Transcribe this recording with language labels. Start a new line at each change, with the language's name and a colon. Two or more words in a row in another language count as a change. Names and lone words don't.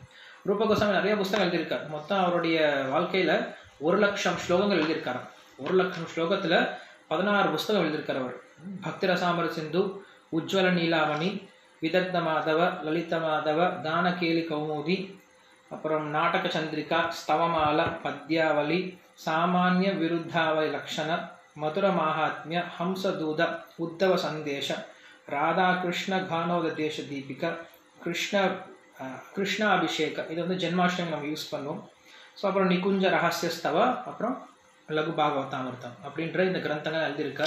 Tamil: ரூப கோஸ்வாமி நிறைய புஸ்தகம் எழுதியிருக்கார். மொத்தம் அவருடைய வாழ்க்கையில் 1,00,000 ஸ்லோகங்கள் எழுதியிருக்காரு. 1,00,000 ஸ்லோகத்தில் 16 புஸ்தகம் எழுதியிருக்கார் அவர். பக்தி ரசாமிர்த சிந்து, உஜ்வல நீலாமணி, விதக்த மாதவ, லலித மாதவ, தானகேலி கௌமுதி, அப்புறம் நாடக சந்திரிகா, ஸ்தவமால, பத்யாவளி, सामान्य विरुद्धावय लक्षण मधुर माहात्म्य हंसदूत उद्धव संदेश राधा कृष्ण घानोदेश दीपिका कृष्ण कृष्णाभिषेक இது வந்து ஜென்மாஷ்டமி நம்ம யூஸ் பண்ணுவோம். ஸோ அப்புறம் நிகுஞ்ச ரகசியஸ்தவ, அப்புறம் லகு பாகவதாமிர்தம் அப்படின்ற இந்த கிரந்தங்கள் எழுதியிருக்கார்.